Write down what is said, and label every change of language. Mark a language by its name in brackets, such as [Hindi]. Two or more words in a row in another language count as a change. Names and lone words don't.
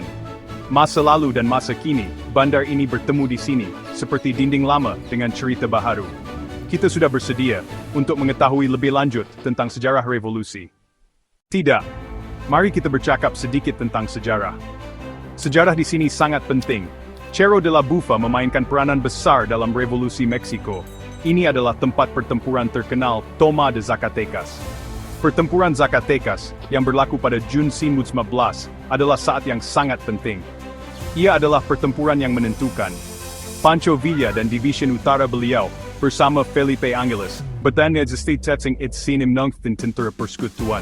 [Malay] Masa lalu dan masa kini, bandar ini bertemu di sini, seperti dinding lama dengan cerita baharu. Kita sudah bersedia untuk mengetahui lebih lanjut tentang sejarah revolusi. Tidak, mari kita bercakap sedikit tentang sejarah. Sejarah di sini sangat penting. Cerro de la Bufa memainkan peranan besar dalam Revolusi Meksiko. Ini adalah tempat pertempuran terkenal Toma de Zacatecas. Pertempuran Zacatecas, yang berlaku pada Jun 1915, adalah saat yang sangat penting. Ia adalah pertempuran yang menentukan. Pancho Villa dan Division Utara beliau, bersama Felipe Angeles, bertanya justitsetsing it sinim nungtin tentara persekutuan.